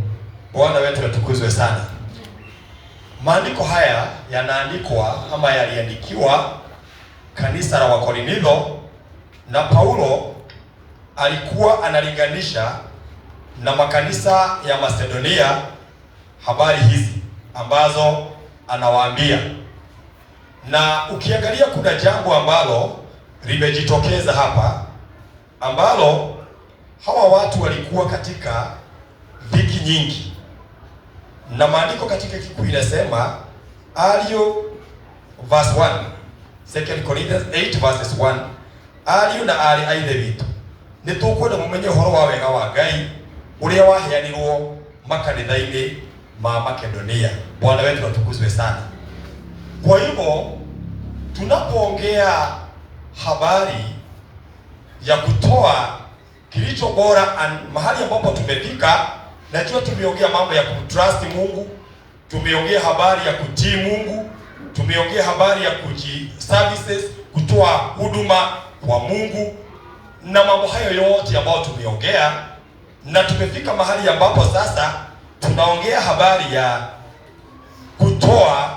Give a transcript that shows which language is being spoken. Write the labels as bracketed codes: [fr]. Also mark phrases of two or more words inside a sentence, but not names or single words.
[sw] Bwana wetu atukuzwe sana. Maandiko haya yanaandikwa ama yaliandikiwa kanisa la Wakorintho, na Paulo alikuwa analinganisha na makanisa ya Macedonia habari hizi ambazo anawaambia. Na ukiangalia kuna jambo ambalo limejitokeza hapa, ambalo hawa watu walikuwa katika dhiki nyingi, na maandiko katika Kikuyu inasema alio verse 1, 2 Corinthians 8 verses 1, [ki] alio na ali aithe bitu nitukwenda mumenye horo wa wega wa Ngai uria waheanirwo makanitha-ini ma Makedonia. [sw] Bwana wetu atukuzwe sana. Kwa hivyo tunapoongea habari ya kutoa kilicho bora mahali ambapo tumefika, najua tumeongea mambo ya kumtrust Mungu, tumeongea habari ya kutii Mungu, tumeongea habari ya services, kutoa huduma kwa Mungu na mambo hayo yote ambayo tumeongea, na tumefika mahali ambapo sasa tunaongea habari ya kutoa.